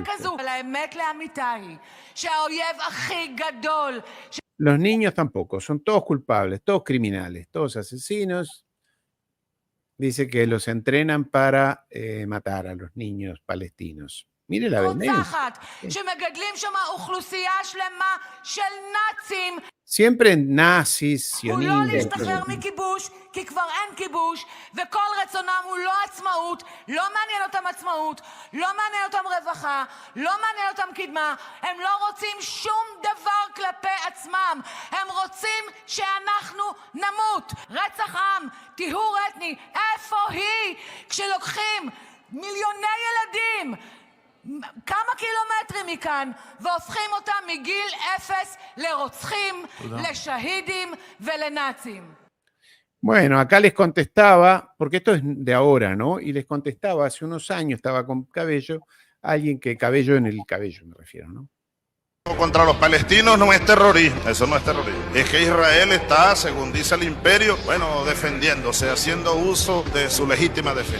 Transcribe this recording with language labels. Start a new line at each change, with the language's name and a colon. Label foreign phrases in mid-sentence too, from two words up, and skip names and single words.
Spanish: Los niños tampoco, son todos culpables, todos criminales, todos asesinos. Dice que los entrenan para matar a los niños palestinos. Mire la vehemencia. Siempre nazis, sionistas.
Hebrew: כי כבר אין כיבוש, וכל רצונם הוא לא עצמאות, לא מעניין אותם עצמאות, לא מעניין אותם רווחה, לא מעניין אותם קדמה, הם לא רוצים שום דבר כלפי עצמם, הם רוצים שאנחנו נמות. רצח עם, טיהור אתני, איפה היא? כשלוקחים מיליוני ילדים, כמה קילומטרים מכאן, והופכים אותם מגיל 0 לרוצחים, לשהידים ולנאצים.
Spanish: Bueno, acá les contestaba, porque esto es de ahora, ¿no? Y les contestaba, hace unos años estaba con Cabello, alguien que Cabello en el cabello me refiero, ¿no? Contra los palestinos no es terrorismo, eso no es terrorismo. Es que Israel está, según dice el imperio, bueno, defendiéndose, haciendo uso de su legítima defensa.